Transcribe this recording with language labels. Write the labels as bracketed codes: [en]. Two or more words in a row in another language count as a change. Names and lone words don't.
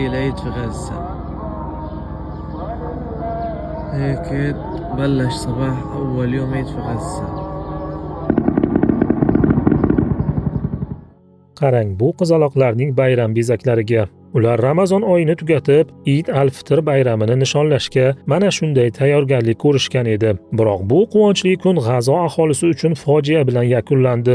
[ar] عيد في غزة. هيك بلش صباح أول يوم عيد في غزة. [uz] Qarang, bu qizaloqlarning bayram bezaklariga. Ular Ramazon oyini tugatib, Eid al-Fitr bayramini nishonlashga mana shunday tayyorgarlik ko'rishgan edi. Biroq bu quvonchli kun G'azo aholisi uchun fojia bilan yakunlandi.